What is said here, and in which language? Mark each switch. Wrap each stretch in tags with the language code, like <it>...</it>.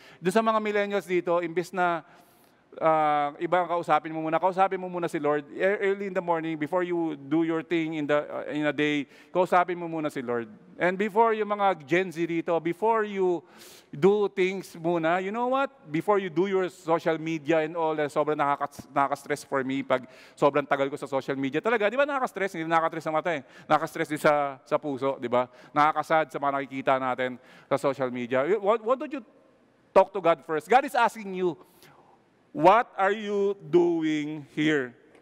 <tl>Doon sa mga millennials dito, imbes na iba ang kausapin mo muna si Lord.</tl> <en>Early in the morning, before you do your thing in a day,</en> <tl>kausapin mo muna si Lord.</tl> <en>And before yung mga Gen Z dito, before you do things muna, you know what? Before you do your social media and all,</en> <tl>sobrang nakaka-stress</tl> <en>for me</en> <tl>pag sobrang tagal ko sa social media. Talaga, di ba nakaka-stress? Hindi nakaka-stress sa mata eh. Nakaka-stress din sa puso, di ba? Nakakasad sa mga nakikita natin sa social media.</tl> <en>What don't you talk to God first? God is asking you, what are you doing here?</en>